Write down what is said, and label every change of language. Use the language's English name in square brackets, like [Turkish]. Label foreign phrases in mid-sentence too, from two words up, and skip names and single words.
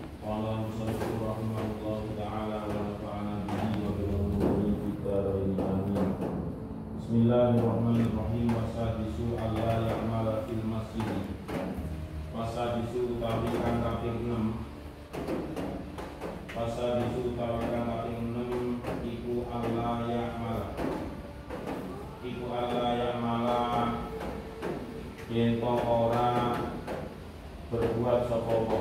[Arabic] قال المصنف رحمه الله تعالى ونفعنا به وبعلومه في الدارين آمين. بسم الله الرحمن الرحيم. والسادس ألا يعمل في المسجد. Wasadisu [Javanese] utawi kang kaping 6. Wasadisu utawi kang kaping 6 iku [Arabic] ألا يعمل. [Javanese] Iku [Arabic] ألا يعمل [Javanese] yen ora berbuat sapa wong.